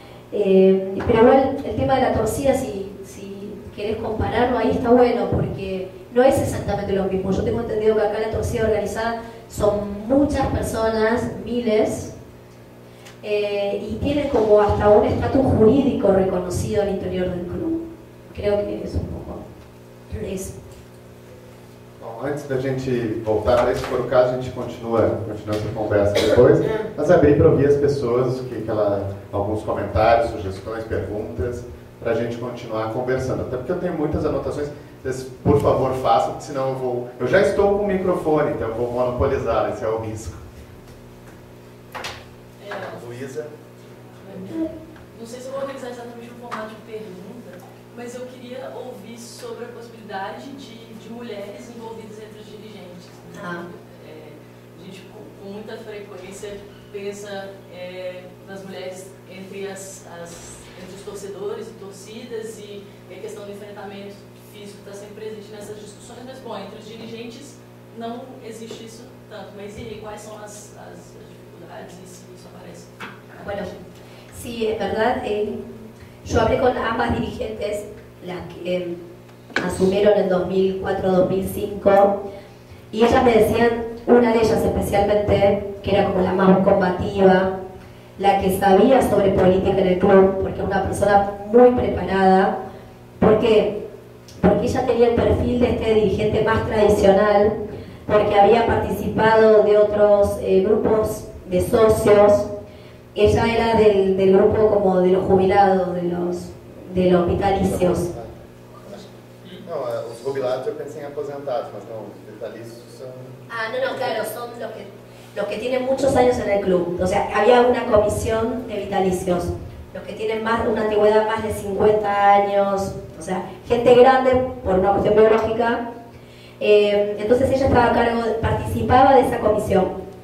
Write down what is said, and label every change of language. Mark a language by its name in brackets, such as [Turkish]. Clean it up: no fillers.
[Spanish] Pero igual el tema de la torcida, si querés compararlo, ahí está bueno, porque no es exactamente lo mismo. Yo tengo entendido que acá la torcida organizada son muchas personas, miles, y tienen como hasta un estatus jurídico reconocido al interior del club. Creo que es un poco isso. [Portuguese] Bom, antes da gente voltar, se for o caso, a gente continua essa conversa depois, mas abrir para ouvir as pessoas, alguns comentários, sugestões, perguntas, para a gente continuar conversando. Até porque eu tenho muitas anotações, por favor façam, senão eu já estou com o microfone, então eu vou monopolizar, esse é o risco. Luísa? Não sei se eu vou organizar exatamente o formato de pergunta, mas eu queria ouvir sobre a possibilidade de mulheres envolvidas entre os dirigentes. Ah. A gente, com muita frequência, pensa nas mulheres entre os torcedores e torcidas, e a questão do enfrentamento físico está sempre presente nessas discussões, mas, bom, entre os dirigentes não existe isso tanto. Mas e aí, quais são as dificuldades e se isso aparece? [Spanish] Bueno, sí, es verdad. Yo hablé con ambas dirigentes, las que asumieron en 2004-2005, y ellas me decían, una de ellas especialmente, que era como la más combativa, la que sabía sobre política en el club, porque era una persona muy preparada, porque ella tenía el perfil de este dirigente más tradicional, porque había participado de otros grupos de socios. Ella era del grupo como de los jubilados, de los vitalicios. [Portuguese] Não, os jubilados eu pensei em aposentados, mas não, os vitalícios são... [Spanish] Ah, no, claro, son los que tienen muchos años en el club. O sea, había una comisión de vitalicios, los que tienen una antigüedad más de 50 años, o sea, gente grande por una cuestión biológica. Entonces ella estaba a cargo, participaba de esa comisión.